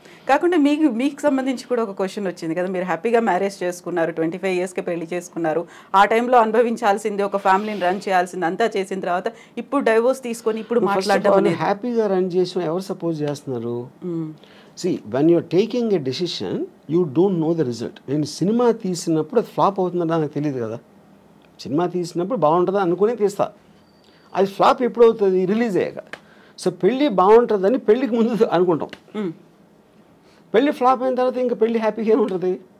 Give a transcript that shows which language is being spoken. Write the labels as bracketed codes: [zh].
[te] కాకుండా మీకు సంబంధించి కూడా ఒక క్వశ్చన్ వచ్చింది కదా, మీరు హ్యాపీగా మ్యారేజ్ చేసుకున్నారు, 25 yearsకి పెళ్లి చేసుకున్నారు, ఆ టైంలో అనుభవించాల్సింది, ఒక ఫ్యామిలీని రన్ చేయాల్సింది అంతా చేసిన తర్వాత ఇప్పుడు డైవోర్స్ తీసుకొని ఇప్పుడు మాట్లాడడం హ్యాపీగా రన్ చేసిన ఎవరు సపోజ్ చేస్తున్నారు? [en] See, when you're taking a decision, you don't know the result. [te] నేను సినిమా తీసినప్పుడు అది ఫ్లాప్ అవుతుందని నాకు తెలియదు కదా. సినిమా తీసినప్పుడు బాగుంటుందా అనుకుని తీస్తా, అది ఫ్లాప్ ఎప్పుడు అవుతుంది, రిలీజ్ అయ్యాక. సో పెళ్ళి బాగుంటుందని పెళ్ళికి ముందు అనుకుంటాం, పెళ్ళి ఫ్లాప్ అయిన తర్వాత ఇంకా పెళ్ళి హ్యాపీగా ఉంటుంది.